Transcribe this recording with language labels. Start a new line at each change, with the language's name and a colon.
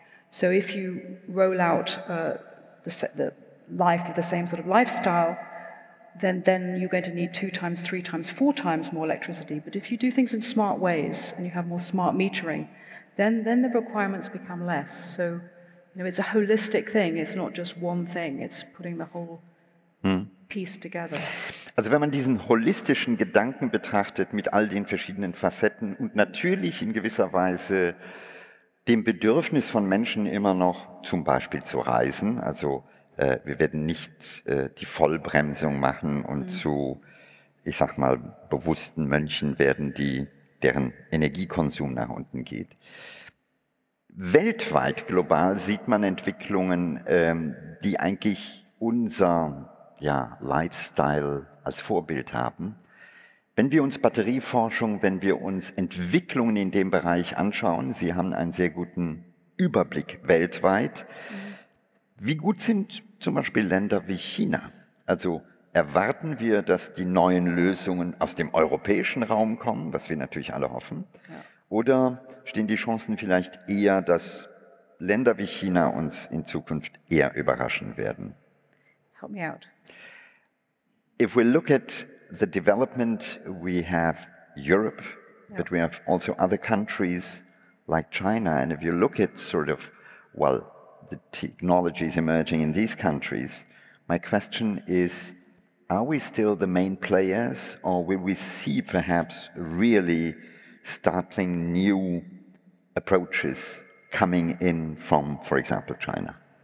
English: So if you roll out the life of the same sort of lifestyle, then you're going to need 2 times, 3 times, 4 times more electricity. But if you do things in smart ways and you have more smart metering, then the requirements become less. So it's a holistic thing. It's not just one thing. It's putting the whole piece together.
German: Also wenn man diesen holistischen Gedanken betrachtet mit all den verschiedenen Facetten und natürlich in gewisser Weise dem Bedürfnis von Menschen immer noch zum Beispiel zu reisen, also wir werden nicht die Vollbremsung machen und zu, ich sag mal, bewussten Mönchen werden, deren Energiekonsum nach unten geht. Weltweit, global, sieht man Entwicklungen, die eigentlich unser Lifestyle als Vorbild haben. Wenn wir uns Batterieforschung, wenn wir uns Entwicklungen in dem Bereich anschauen, Sie haben einen sehr guten Überblick weltweit. Wie gut sind zum Beispiel Länder wie China? Also erwarten wir, dass die neuen Lösungen aus dem europäischen Raum kommen, was wir natürlich alle hoffen? Ja. Oder stehen die Chancen vielleicht eher, dass Länder wie China uns in Zukunft eher überraschen werden?
English: Help me out. If we look at the development, we have Europe, but we have also other countries like China. And if you look at the technologies emerging in these countries, my question is, are we still the main players, or will we see perhaps really startling new approaches coming in from, for example, China?